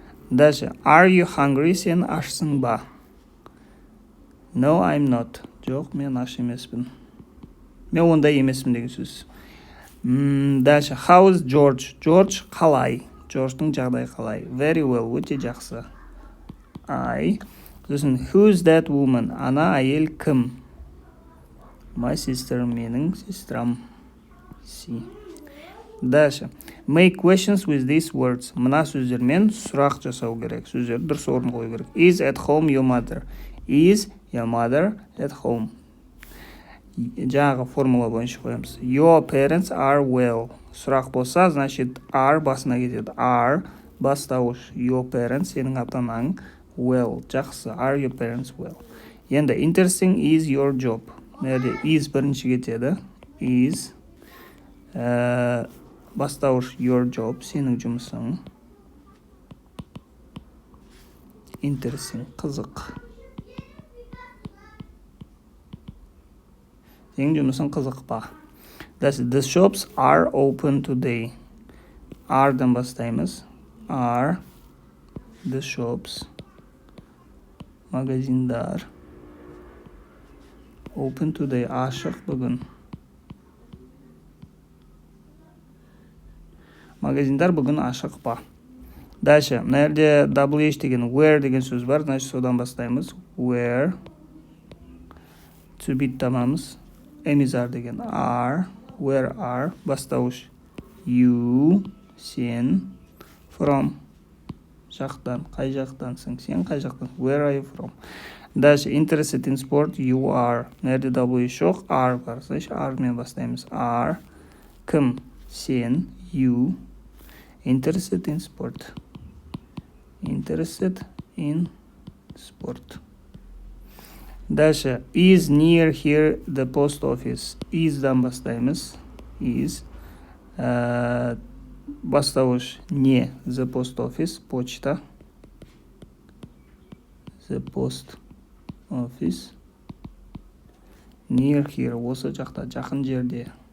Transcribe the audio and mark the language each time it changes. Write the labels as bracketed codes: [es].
[en] Дальше. Are you hungry? [kk] Сен ашсың ба? [en] No, I'm not. [kk] Жоқ, мен аш емеспін. Мен ондай емеспін деген сөз. Дальше. [en] How is George? [kk] George қалай? George'тың жағдайы қалай? [en] Very well. [kk] Өте жақсы. [en] I. [kk] Сосын, [en] who's that woman? [kk] Ана әйел кім? [en] My sister. [kk] Менің сестрам. C. Дальше. [en] Make questions with these words. [kk] Мына сөздермен сұрақ жасау керек. Сөздерді дұрыс орын қою керек. [en] Is at home your mother? Is your mother at home? [kk] Жаңағы формула бойынша қоямыз. [en] Your parents are well. [kk] Сұрақ болса, значит, are басына кетеді. Are бастауыш. Your parents, сенің ата-анаң well. [en] Жақсы. Are your parents well? Енді interesting is your job. Nerede? [kk] Is бірінші кетеді. Is бастауыш your job, сенің жұмысың. Interesting, қызық. Сенің жұмысың қызық па? [en] The shops are open today. [kk] Are-дан бастаймыз. [en] Are the shops, магазиндар, open today, [kk] ашық бүгін. Магазиндар бүгін ашық па? Дальше, мына жерде WH деген where деген сөз бар, значит, содан бастаймыз. [en] Where. [kk] To be табамыз. Emizar деген are. Where are? Бастауыш. You. Сен. From. Жақтан. Қай жақтансың? Сен қай жақтан? [en] Where are you from? Дальше, interested in sport, you are. [kk] Мына жерде WH жоқ, are бар. Значит, are мен бастаймыз. Are. Кім? Сен. You. [en] Interested in sport. Interested in sport. Дальше. Is near here the post office. [kk] Is-дан бастаймыз. [en] Is. [kk] Бастауыш. Не. The post office. Почта. [en] The post office. Near here. [kk] Осы жақта. Жақын жерде.